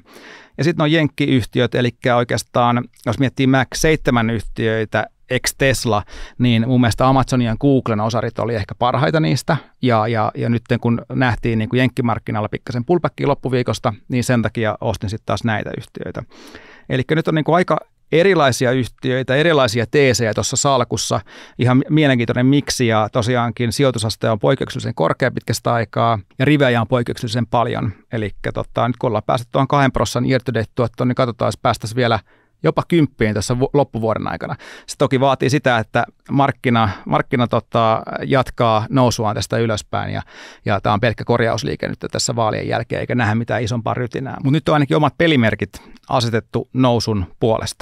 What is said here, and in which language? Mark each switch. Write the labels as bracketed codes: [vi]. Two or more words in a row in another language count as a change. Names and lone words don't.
[fi] Ja sitten on jenkkiyhtiöt, eli oikeastaan jos miettii Mac 7 yhtiöitä, ex-Tesla, niin mun mielestä Amazonin ja Googlen osarit oli ehkä parhaita niistä, ja nyt kun nähtiin niin kuin jenkkimarkkinalla pikkasen pullbackia loppuviikosta, niin sen takia ostin sitten taas näitä yhtiöitä. Eli nyt on niin kuin aika erilaisia yhtiöitä, erilaisia teesejä tuossa salkussa, ihan mielenkiintoinen miksi, ja tosiaankin sijoitusaste on poikkeuksellisen korkea pitkästä aikaa, ja rivejä on poikkeuksellisen paljon, eli nyt kun ollaan päästy tuohon 2% [en] year-to-date- [fi] tuottoon, niin katsotaan, jos päästäisiin vielä jopa 10 tässä loppuvuoden aikana. Se toki vaatii sitä, että markkina jatkaa nousuaan tästä ylöspäin, ja tämä on pelkkä korjausliike nyt tässä vaalien jälkeen, eikä nähdä mitään isompaa rytinää. Mutta nyt on ainakin omat pelimerkit asetettu nousun puolesta.